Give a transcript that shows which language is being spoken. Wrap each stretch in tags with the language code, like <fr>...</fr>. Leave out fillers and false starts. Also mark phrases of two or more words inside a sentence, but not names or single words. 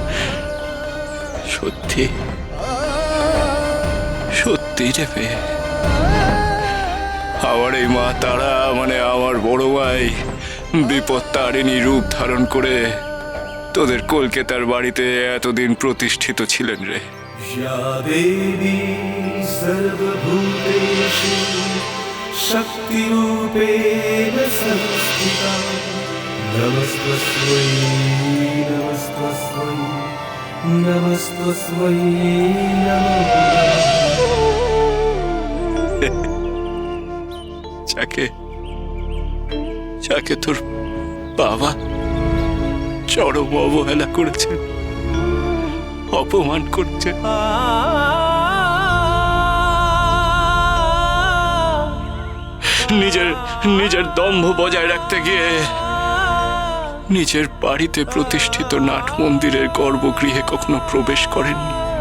<bn>সত্যি সত্যি রে মেয়ে। আমার এই মা তারা মানে আমার বড় ভাই বিপত্তারিণী রূপ ধারণ করে তোদের কলকাতার বাড়িতে এতদিন প্রতিষ্ঠিত ছিলেন রে।</bn> <sa>या देवी सर्वभूतेषु शक्तिरूपेण संस्थिता नमस्तस्मै नमस्तस्मै नमस्तस्मै</sa> <bn>যাকে যাকে তোর বাবা চরম অবহেলা করেছেন, অপমান করছেন, নিজের দম্ভ বজায় রাখতে গিয়ে নিজের বাড়িতে প্রতিষ্ঠিত নাট মন্দিরের গর্ভগৃহে কখনো প্রবেশ করেননি।</bn>